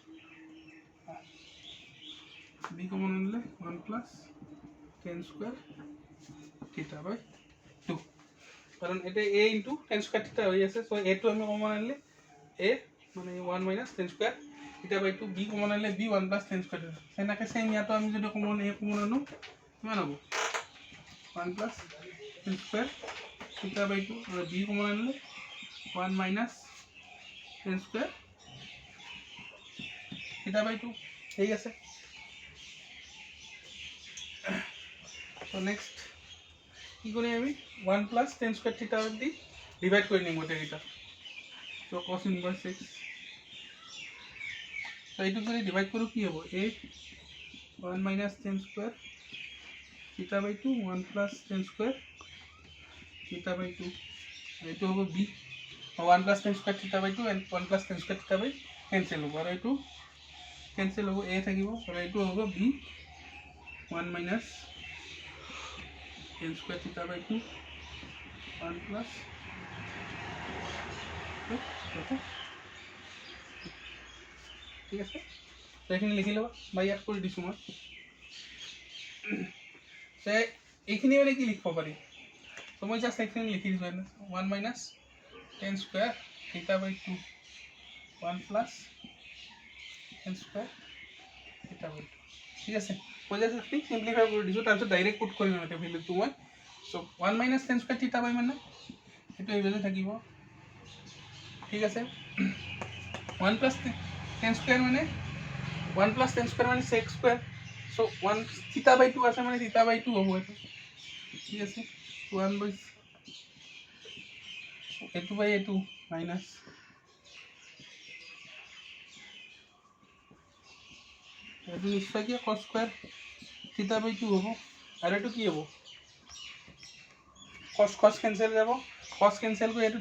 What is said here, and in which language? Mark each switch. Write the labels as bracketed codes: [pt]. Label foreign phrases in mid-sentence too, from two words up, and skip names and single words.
[en] b [as] কমন আনলে [en] 1 plus tan square theta by 2 [as] কারণ এটা [en] a into tan square theta [as] হই আছে সো [en] a [as] টু আমি কমন আনলে [en] a মানে 1 minus tan square theta by 2 b [as] কমন আনলে [en] b 1 plus tan square theta [as] সেনাকে সেম ইয়াতো আমি যদি কমন [en] a [as] কমন আনো কিমান হ'ব [en] 1 plus tan square theta by 2 আর b [as] কমন আনলে [en] 1 minus tan square theta by 2 [as] ঠিক আছে [en] so next [as] কি করি আমি [en] 1 plus tan square theta [as] দি ডিভাইড কৰি নিম গোটেই এটা [en] so cos inverse x so [as] এইটো যদি ডিভাইড কৰো কি হ'ব [en] a 1 minus tan square theta by 2 1 plus tan square theta by 2 [as] এইটো হ'ব [en] b 1 plus tan square theta by 2 and 1 plus tan square theta by cancel [hi] होगा और ये cancel होगा [en] a থাকিব [hi] और ये होगा [en] b 1 minus tan square theta by 2 1 plus [as] ঠিক আছে তো এখানে লিখি লবা বা ইয়াত কৰি দিছো মই সে এইখিনি মানে কি লিখব পাৰি তো মই জাস্ট এইখিনি লিখি দিছো [en] 1 minus tan square theta by 2 1 plus tan square theta by 2 [as] ঠিক আছে মই জাস্ট সিম্পলিফাই কৰি দিছো তাৰপিছত ডাইৰেক্ট পুট কৰিম মানে ভ্যালুটো মই সো [en] 1 minus tan square theta by [as] মানে এটো এইভাবে থাকিব ঠিক আছে [en] 1 plus tan square [as] মানে [en] 1 plus tan square [as] মানে [en] sec square so 1 theta by 2 [as] আছে মানে [en] theta by 2 [as] হ'ব এটো ঠিক আছে [en] 1 by [as] এটো by এটো minus এটো নিশ্চয় কি [en] cos square theta by 2 [as] হ'ব আৰু এটো কি হ'ব [en] cos cancel [as] যাব [en] cos cancel [as] কৰি এটো